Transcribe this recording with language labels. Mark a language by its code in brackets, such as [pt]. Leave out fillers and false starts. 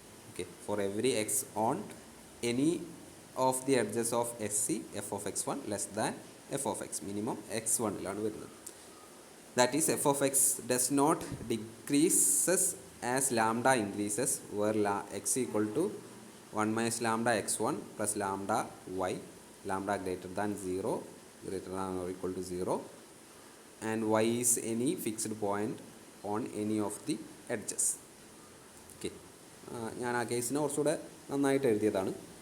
[en] okay, for every x on any of the edges of S C f of x one less than f of x, [ml] minimum x1 വരുന്നത്. [en] That is f of x does not decreases as lambda increases where x equal to 1 minus lambda x1 plus lambda y, lambda greater than 0, greater than or equal to 0, and y is any fixed point on any of the edges. [ml] Okay, ഞാൻ ആ കേസിനെ കുറച്ചുകൂടെ നന്നായിട്ട് എഴുതിയതാണ്.